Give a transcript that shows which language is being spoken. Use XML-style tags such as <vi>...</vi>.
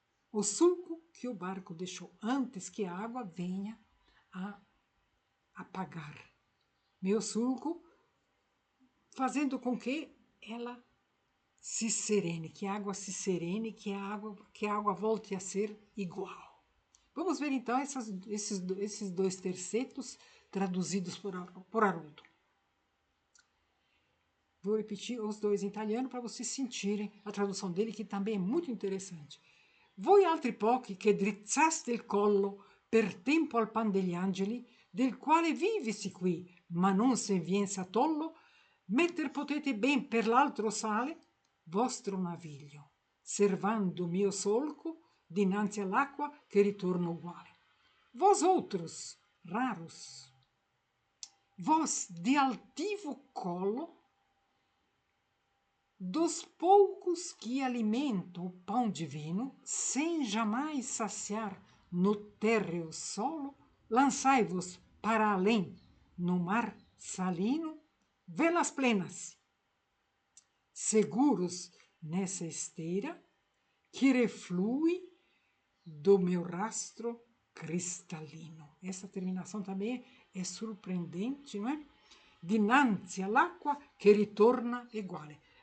<pt>o sulco que o barco deixou, antes que a água venha a apagar meu sulco, fazendo com que ela se serene, que a água se serene, que a água volte a ser igual. Vamos ver então esses dois tercetos traduzidos por Haroldo. Vou repetir os dois em italiano para vocês sentirem a tradução dele, que também é muito interessante.</pt> <it>Voi altri pochi che drizzaste il collo per tempo al pan degli angeli, del quale vivisi qui, ma non se vien satollo, metter potete ben per l'altro sale vostro naviglio, servando mio solco dinanzi all'acqua che ritorna uguale.</it> <pt>Vós outros, raros, vós de altivo colo, dos poucos que alimentam o pão divino, sem jamais saciar no térreo solo, lançai-vos para além, no mar salino, velas plenas, seguros nessa esteira, que reflui do meu rastro cristalino. Essa terminação também é surpreendente, não é?</pt> <it>Dinanzi all'acqua che ritorna uguale.</it>